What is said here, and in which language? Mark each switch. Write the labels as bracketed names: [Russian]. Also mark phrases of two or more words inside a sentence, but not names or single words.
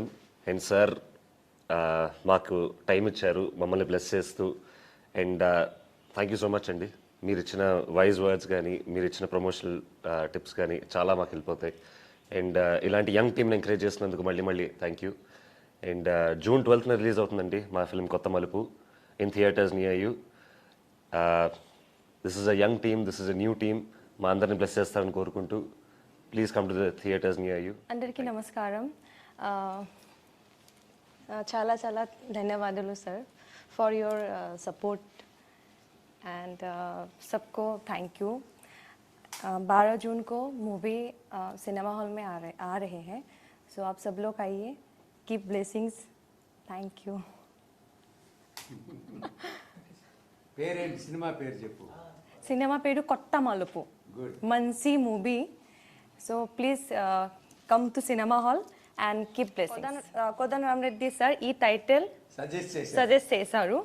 [English] and sir [Telugu] మాకు టైం ఇచ్చారు మమ్మల్ని బ్లెస్ చేస్తూ. [English] and thank you so much అండి. [Telugu] మీరు ఇచ్చిన [English] wise words [Telugu] కానీ, మీరు ఇచ్చిన [English] promotional tips [Telugu] కానీ చాలా మాకు హెల్ప్ అవుతాయి. అండ్ ఇలాంటి [English] young teamని [Telugu] ఎంకరేజ్ చేసినందుకు మళ్ళీ [English] thank you. [Telugu] అండ్ June 12th రిలీజ్ అవుతుందండి మా ఫిలిం కొత్త మలుపు, [English] in theaters near you. this is a young team, this is a new team. [Telugu] మా అందరిని బ్లెస్ చేస్తారని కోరుకుంటూ, [English] please come to the theaters near you. [Telugu] అందరికీ నమస్కారం. చాలా చాలా ధన్యవాదాలు [English] sir for your support [Hindi] एंड सबको थैंक यू. 12 जून को [English] movie cinema hall [Hindi] में आ रहे हैं. सो आप सब लोग आइए. [English] keep blessings. thank you. [Telugu] పేరేంటి సినిమా పేరు చెప్పు. సినిమా పేరు కొత్త మలుపు. మంచి మూవీ. [English] so please come to cinema hall and keep blessings. [Telugu] కోదండరామిరెడ్డి సార్ ఈ [English] title suggest [Telugu] చేశారు.